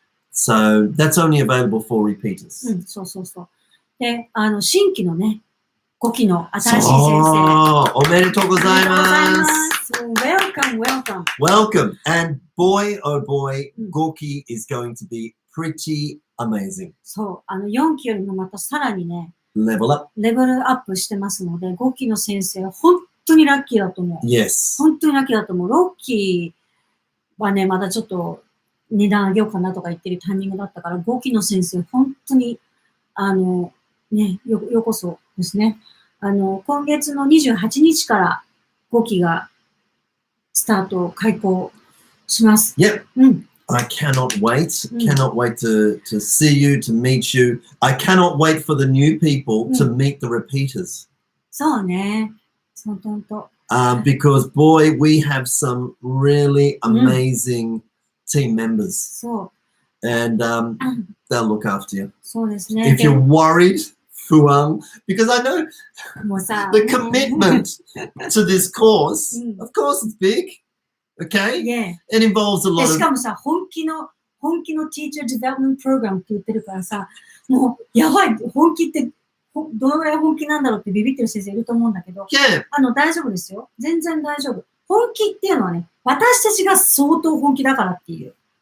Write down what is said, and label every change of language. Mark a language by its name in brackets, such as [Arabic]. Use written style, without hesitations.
[English] So that's only available for repeaters. [Japanese] そうそうそう。で、新規のね、5期の新しい先生。おめでとうございます。 [English] Welcome. Welcome. And boy, oh boy, 5期 is going to be pretty amazing. [Japanese] そう、4期よりもまたさらにね、レベルアップしてますので、5期の先生、本当にラッキーだと思う。 [English] Yes. [Japanese] 本当にラッキーだと思う。6期はね、まだちょっと値段上げようかなとか言ってるタイミングだったから、5期の先生、本当に、ようこそですね。今月の28日から5期が開講します。 [English] Yep. I cannot wait. Cannot wait to see you, to meet you. I cannot wait for the new people to meet the repeaters. [Japanese] そうね。そうとんと。 [English] Because boy, we have some really amazing team members. [Japanese] そう。 [English] And they'll look after you. [Japanese] そうですね。 [English] If you're worried, because I know the commitment to this course, of course it's big, okay? Yeah. It involves a lot of... [Japanese] しかもさ、本気の Teacher Development Program って言ってるからさ、もうやばい、本気ってどのぐらい本気なんだろうってビビってる先生いると思うんだけど、大丈夫ですよ。全然大丈夫。本気っていうのはね、私たちが相当本気だからっていう。